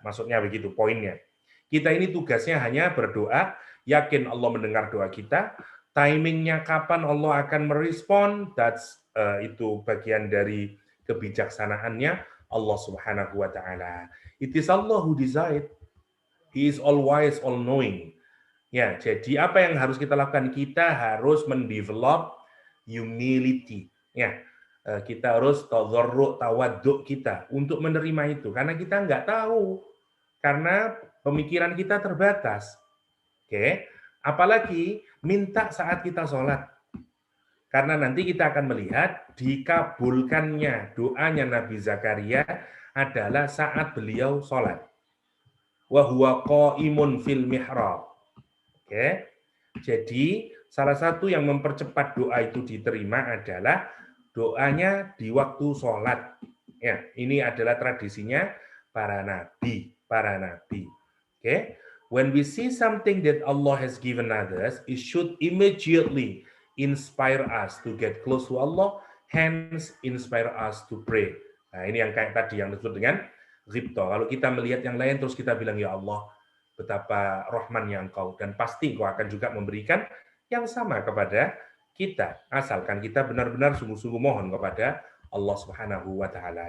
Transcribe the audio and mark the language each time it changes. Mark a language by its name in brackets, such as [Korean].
[Indonesian] Maksudnya begitu poinnya. Kita ini tugasnya hanya berdoa, yakin Allah mendengar doa kita, timingnya kapan Allah akan merespon, itu bagian dari kebijaksanaannya Allah Subhanahu wa taala. [English] It is Allah who decide. He is all wise, all knowing. [Indonesian] Ya, jadi apa yang harus kita lakukan? Kita harus mendevelop humility. Ya, kita harus tadharru, tawaduk kita untuk menerima itu, karena kita nggak tahu, karena pemikiran kita terbatas. Oke, apalagi minta saat kita sholat, karena nanti kita akan melihat dikabulkannya doanya Nabi Zakaria adalah saat beliau sholat. [Arabic] Wa huwa qaimun fil mihrab. [Indonesian] Oke, jadi salah satu yang mempercepat doa itu diterima adalah doanya di waktu sholat. Ya, ini adalah tradisinya para nabi. [English] Okay? When we see something that Allah has given others, it should immediately inspire us to get close to Allah, hence inspire us to pray. [Indonesian] Nah, ini yang kayak tadi yang disebut dengan ghibta. Kalau kita melihat yang lain terus kita bilang, ya Allah, betapa rahmannya Engkau, dan pasti Engkau akan juga memberikan yang sama kepada kita, asalkan kita benar-benar sungguh-sungguh mohon kepada Allah Subhanahu wa taala.